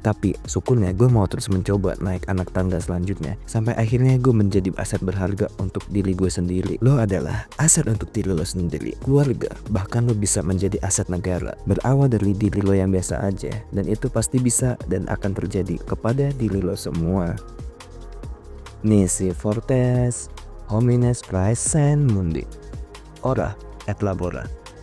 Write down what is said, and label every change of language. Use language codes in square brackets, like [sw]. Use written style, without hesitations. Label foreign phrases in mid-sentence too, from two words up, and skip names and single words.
[id] Tapi syukurnya gue mau terus mencoba naik anak tangga selanjutnya. Sampai akhirnya gue menjadi aset berharga untuk diri gue sendiri. Lo adalah aset untuk diri lo sendiri, keluarga, bahkan lo bisa menjadi aset negara. Berawal dari diri lo yang biasa aja, dan itu pasti bisa dan akan terjadi kepada diri lo semua. [la] Nisi fortes homines praesent mundi, ora et labora.